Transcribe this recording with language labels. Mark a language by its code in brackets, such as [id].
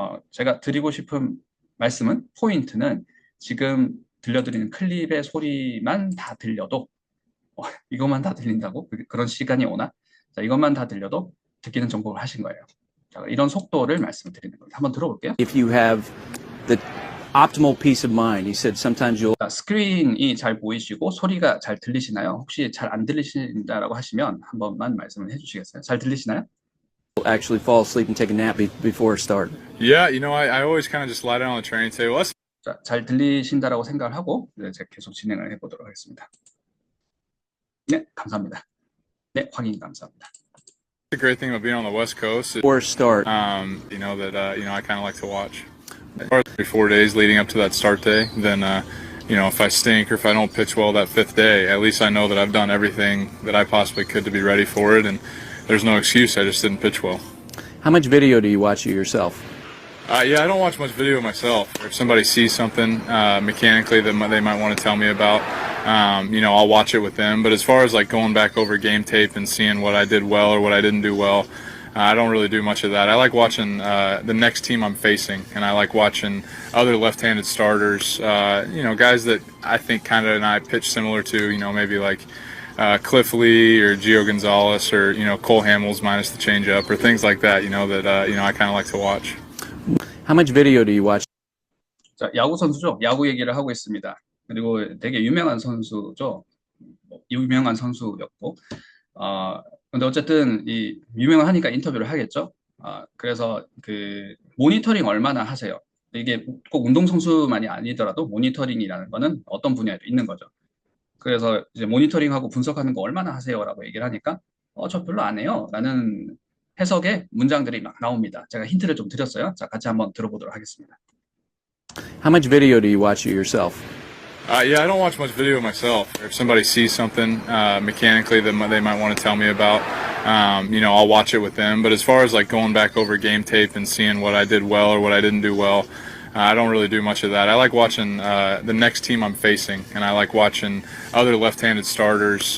[ko] 제가 드리고 싶은 말씀은 포인트는 지금 들려드리는 클립의 소리만 다 들려도 이것만 다 들린다고? 그런 시간이 오나? 자, 이것만 다 들려도 듣기는 정복을 하신 거예요. 자, 이런 속도를 말씀드리는 겁니다. 한번 들어볼게요. [en] If you have the optimal peace of mind, he said sometimes you'll [ko] 자, 스크린이 잘 보이시고 소리가 잘 들리시나요? 혹시 잘 안 들리신다라고 하시면 한 번만 말씀을 해주시겠어요? 잘 들리시나요? [en] actually fall asleep and take a nap before a start. Yeah, I always kind of just lie down on the training table. That's [ko] 자, 잘 들리신다라고 생각을 하고 제가 계속 진행을 해보도록 하겠습니다. 네, 감사합니다. 네, 확인 감사합니다. [en] the great thing about being on the West Coast. Or start. I kind of like to watch. 4 days leading up to that start day, then if I stink or if I don't pitch well that fifth day, at least I know that I've done everything that I possibly could to be ready for it, and there's no excuse. I just didn't pitch well. How much video do you watch of yourself? Yeah, I don't watch much video myself. If somebody sees something mechanically that they might want to tell me about, I'll watch it with them. But as far as like going back over game tape and seeing what I did well or what I didn't do well, I don't really do much of that. I like watching the next team I'm facing, and I like watching other left-handed starters. Guys that I think kind of and I pitch similar to. Maybe like Cliff Lee or Gio Gonzalez or Cole Hamels minus the changeup or things like that. I kind of like to watch. How much video do you watch? [ko] 자, 야구 선수죠. 야구 얘기를 하고 있습니다. 그리고 되게 유명한 선수죠. 유명한 선수였고, 근데 어쨌든 이 유명하니까 인터뷰를 하겠죠. 그래서 그 모니터링 얼마나 하세요? 이게 꼭 운동선수만이 아니더라도 모니터링이라는 거는 어떤 분야에도 있는 거죠. 그래서 이제 모니터링하고 분석하는 거 얼마나 하세요라고 얘기를 하니까 저 별로 안 해요. 라는 해석의 문장들이 막 나옵니다. 제가 힌트를 좀 드렸어요. 자, 같이 한번 들어보도록 하겠습니다. [en] How much video do you watch of yourself? Yeah, I don't watch much video myself. If somebody sees something mechanically that they might want to tell me about, I'll watch it with them. But as far as like going back over game tape and seeing what I did well or what I didn't do well, I don't really do much of that. I like watching the next team I'm facing, and I like watching other left-handed starters.